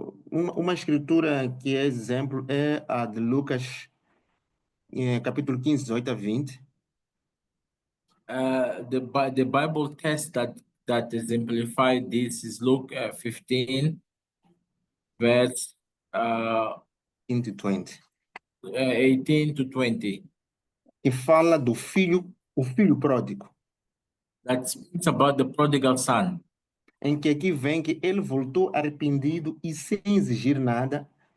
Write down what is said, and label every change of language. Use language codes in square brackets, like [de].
[pt] Uma escritura que é exemplo é a de Lucas, capítulo 15, 18 a 20. [en] The Bible text that exemplified this is Luke 15, verse 18 to 20. 18 to 20. [pt] Que fala do filho, o filho pródigo. [en] That speaks about the prodigal son. [pt] em que aqui vem que ele voltou arrependido e sem exigir nada,